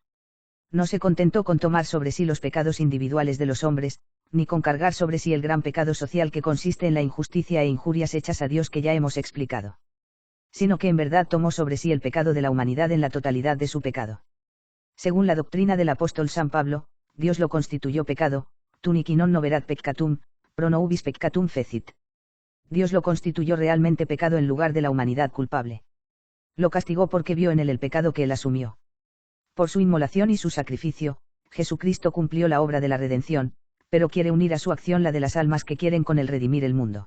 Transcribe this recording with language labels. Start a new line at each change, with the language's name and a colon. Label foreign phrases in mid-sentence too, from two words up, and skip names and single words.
Spanish: No se contentó con tomar sobre sí los pecados individuales de los hombres, ni con cargar sobre sí el gran pecado social que consiste en la injusticia e injurias hechas a Dios que ya hemos explicado. Sino que en verdad tomó sobre sí el pecado de la humanidad en la totalidad de su pecado. Según la doctrina del apóstol San Pablo, Dios lo constituyó pecado,
Latin: tunic in non noverat peccatum, Pro nobis peccatum fecit.
Spanish: Dios lo constituyó realmente pecado en lugar de la humanidad culpable. Lo castigó porque vio en él el pecado que él asumió. Por su inmolación y su sacrificio, Jesucristo cumplió la obra de la redención, pero quiere unir a su acción la de las almas que quieren con él redimir el mundo.